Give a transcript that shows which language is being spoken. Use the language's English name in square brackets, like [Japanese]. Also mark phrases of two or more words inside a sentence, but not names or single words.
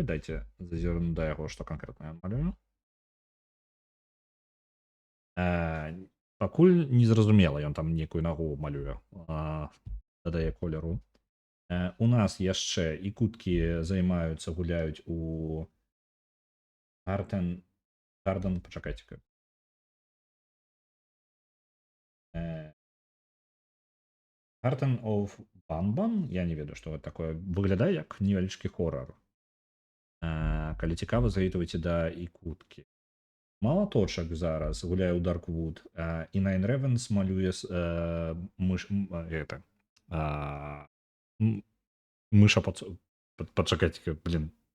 [Belarusian] Дайце зазірну да яго, што канкрэтна ён малюе. Пакуль незразумела, ён там некую нагу малюе. Дадае колеру. У нас яшчэ і куткі займаюцца, гуляюць у Garden, пачакайце-ка. Garden of Banban, я не ведаю, што гэта такое. Выглядае як невялічкі хорар. Калі цікава, завітвайце да і куткі. Малаточак зараз гуляе ў Darkwood, і Nine Ravens малюе мыша пачакайце-ка, блин.